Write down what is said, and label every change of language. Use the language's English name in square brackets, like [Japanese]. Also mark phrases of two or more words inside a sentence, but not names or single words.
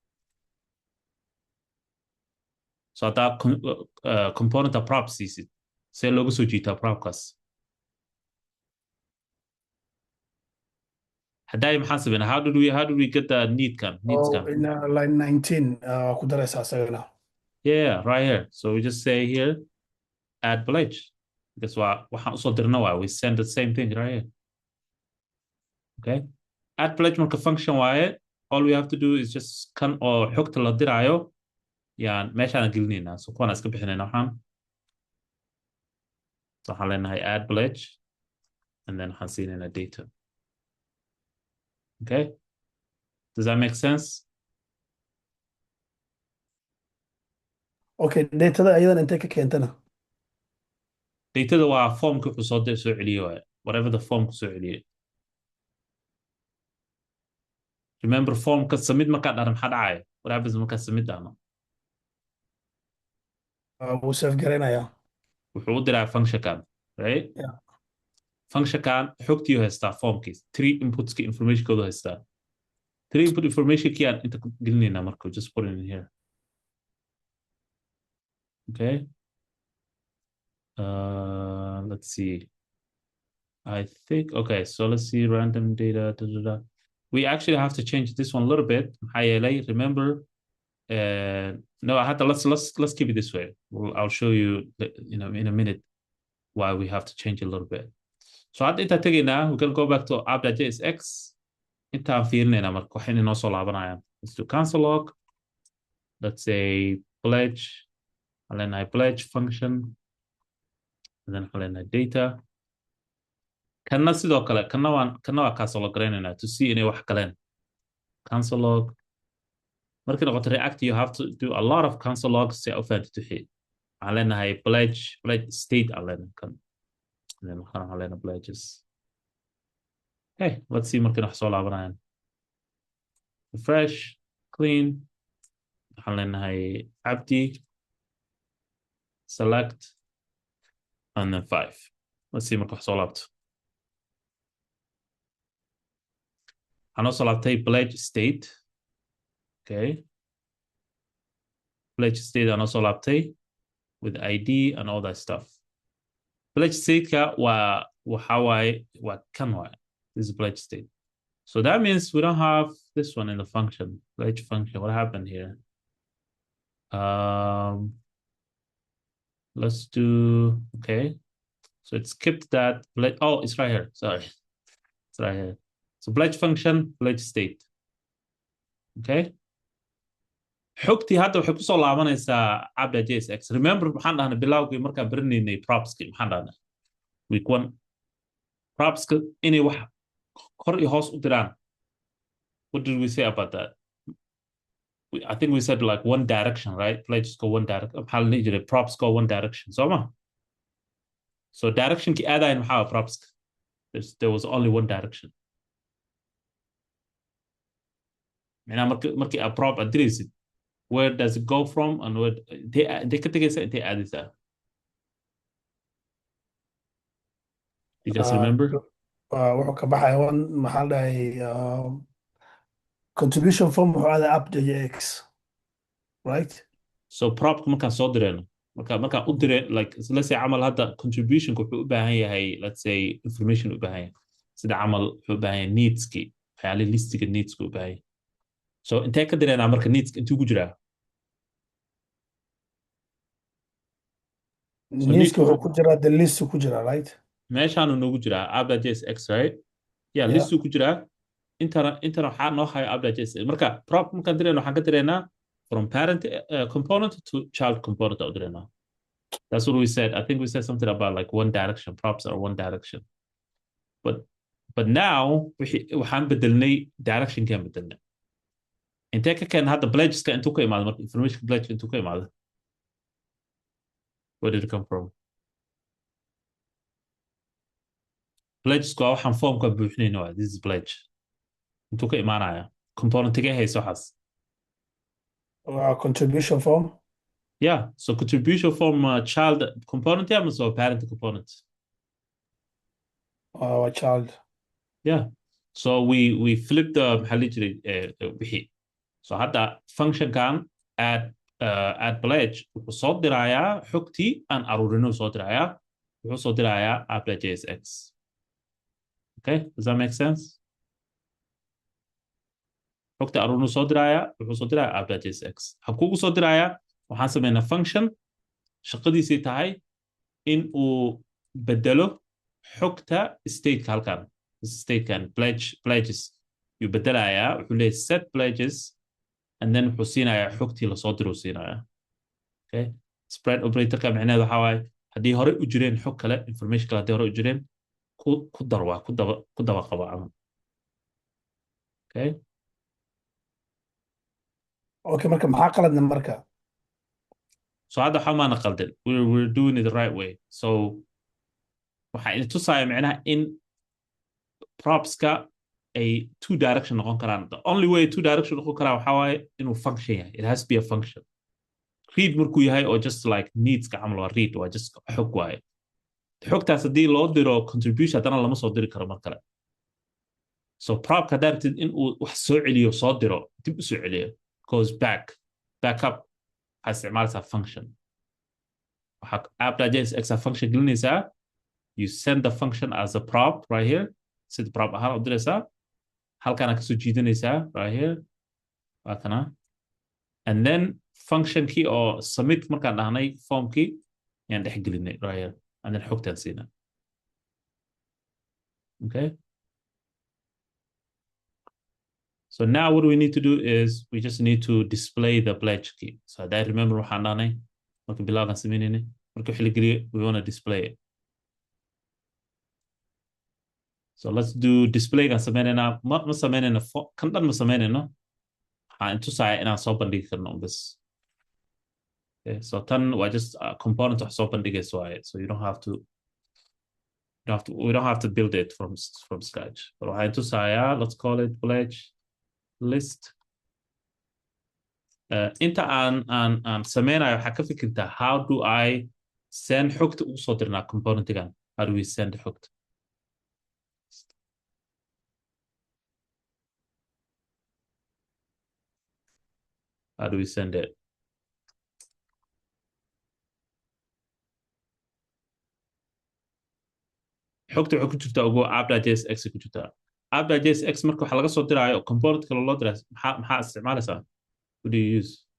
[English] So that component of props is it. [Somali] Say logo so jita prop kas. [English] Hadai محاسبنا how do we get the needs can? [Somali] In line 19 ku daraysa asagana. [English] Yeah, right here. So we just say here add pledge. That's why [Somali] waxaan usoo dirna [English] we send the same thing right here. Okay. [Somali] Add pledge marka function waaye. [English] All we have to do is just [Somali] kan oo xogta la diraayo yaan meeshaan gelinayna. So kuwana iska bixinayna waxaan. So waxaan leenahay [English] add pledge and then [Somali] waxaan siinayna data. [English] Okay. Does that make sense? [Somali] Okay, datada ayadan intee ka keentana? Datada waa formka wuxuu soo celiyo waaye. [English] Whatever the form [Somali] ku soo celiyo. [English] Remember form [Somali] ka submit markaad dharan maxaa dhacaya? [English] What happens [Somali] markaad submit dhahno? Wuu save garanayaa. Wuxuu u diraa function kan, right? [English] Yeah. [Somali] Function kan xogtii haystaa formkiis. 3 inputs ka information kooda haystaa. [English] 3 input information [Somali] kii aan inta gelinayna marka [English] just put it in here. Okay. Let's see. I think okay, so let's see random data. We actually have to change this one a little bit. Remember, no, I had to let's keep it this way. I'll show you, in a minute why we have to change a little bit. [Somali] So at inta tagayna, [English] we can go back to app.jsx. [Somali] Inta fiirinayna marka waxayna noo soo laabanayaan. [English] Let's do console log. Let's say pledge. And then I pledge function. And then I data. [Somali] Kana sidoo kale kana waa console log garaynayna [English] to see [Somali] inay wax galeen. [English] Console log. [Somali] Marka noqoto [English] React, you have to do a lot of console logs [Somali] si u fahanto wixii. Waxaan leenahay pledge state aan leenahay kan. [English] And then [Somali] waxaan leenahay pledges. [English] Okay, let's see [Somali] marka wax soo laabanayaan. [English] Refresh, clean. [Somali] Waxaan leenahay abdi, [English] select, and then 5. Let's see [Somali] marka wax soo laabto. Waxaan also laabtay [English] pledge state. Okay. Pledge state and also laptay with ID and all that stuff. [Somali] Pledge state ka waxa kan waay. [English] This is pledge state. So that means we don't have this one in the function. Pledge function. What happened here? Let's do okay. So it skipped that. Oh, it's right here. Sorry. It's right here. So pledge function, pledge state. Okay. [Somali] xogtii hadda waxay ku soo laabanaysaa app.jsx. Remember maxaan dhahnay bilowgii markaan baranaynay propski maxaan dhahnay week 1 propska inay wax kor iyo hoos u diraan. [English] What did we say about that? I think we said like one direction, right? Pledges go one direction. [Somali] maxaa la dhihi jiray [English] props go one direction. [Somali] So directionkii aadayn maxaa propska? [English] There was only one direction. [Somali] Markii aad prop aad diraysid, [English] where does it go from and where they can take it they add it there. You guys remember? [Somali] Wuxuu ka baxay maxaa la dhahay contribution form wuxuu aaday app.jx, [English] right? [Somali] So prop markaan soo dirayno markaan u diray [English] like let's say [Somali] camal hadda contribution wuxuu u baahan yahay [English] let's say information [Somali] u baahan yahay sida camal wuxuu u baahan yahay needski waxyaalaha listiga needska u baahan yahay. so intee ka direynaa marka needs intuu ku jiraa so needska wuxuu ku jiraa [English] the list [Somali] ku jiraa right meeshaanu noogu jiraa app.jsx [English] right yeah Yeah. [Somali] listuu ku jiraa intana waxaa noo hayo app.jsx marka prop markaan direyna waxaan ka direynaa [English] from parent component to child [Somali] component u direynaa [English] that's what we said I think we said something about like one direction props are one direction but now [Somali] waxaan bedelnay directionkaan bedelnay intee ka keen hadda pledgeska intuu ka imaado marka information pledge intuu ka imaado [English] where did it come from [Somali] pledgesku waa waxaan formka buuxinayna waa [English] this is pledge [Somali] intuu ka imaanaya componentigee hayso waxaas [English] contribution form yeah so contribution form child component yeah so parent component child yeah so we flip the [Somali] maxaa la jiray wixii so hadda functionkan add pledge wuxuu soo dirayaa xogtii aan aruurinuu soo dirayaa wuxuu soo dirayaa app.jsx [English] okay does that make sense [Somali] xogta aruurinuu soo dirayaa wuxuu soo dirayaa app.jsx habkuugu soo dirayaa waxaan sameynaa function shaqadiisii tahay in uu bedelo xogta stateka halkan statekan pledges yuu bedelayaa wuxuu leeyahay [English] set pledges and then [Somali] wuxuu siinayaa xogtii lasoo diruu siinayaa okay spread operatorka micnaheedu waxaa waaye haddii hore u jireen xog kale information kale haddii hore u jireen ku dar waa ku daba qaba camal okay okay marka maxaa qaladna marka so hadda waxaa maana qaldan [English] we're doing it the right way [Somali] so waxaa ina tusaya micnaha in propska ay [English] two direction [Somali] noqon karaan [English] the only way two direction [Somali] noqon karaa waxaa waaye inuu function yahay [English] it has to be a function read [Somali] markuu yahay oo [English] just like [Somali] needska camal waa read waa just xog waaye xogtaas haddii loo diro contribution haddana lama soo diri karo mar kale so propka haddaa rabtid in uu wax soo celiyo soo diro dib u soo celiyo [English] goes back up [Somali] waxaa isticmaalaysaa function waxaa app.jsx function gelinaysaa [English] you send the function as a prop right here [Somali] sida prop ahaan u diraysaa halkaana kasoo jiidanaysaa [English] right here [Somali] waa kana [English] and then [Somali] functionkii oo submit markaan dhahnay formkii yaan dhex gelinay [English] right here and then [Somali] xogtaan siina [English] okay so now what we need to do is we just need to display the pledge key so I remember [Somali] waxaan dhahnay marka bilowgan sameynayna marka wixii la geliyo [English] we want to display it so let's do display [Somali] gaan sameynayna ma sameynayna kan dhan ma sameynayno waxaan intusaya inaan soo bandhigi karno bas [English] okay so [Somali] tan waa [English] just component [Somali] wax soo bandhigayso waaye [English] so you don't have to we don't have to build it from scratch but [Somali] waxaan intusaya [English] let's call it pledge list [Somali] inta aan sameynayo waxaa ka fikirtaa [English] how do I send [Somali] xogta ugu soo dirnaa componentigan [English] how do we send [Somali] xogta [English] how do we send it [Somali] xogta waxay ku jirtaa ugu app.jsx ku jirtaa app.jsx marka waxa laga soo diraayo component kale loo diray maxaa isticmaalaysaa [English] what do you use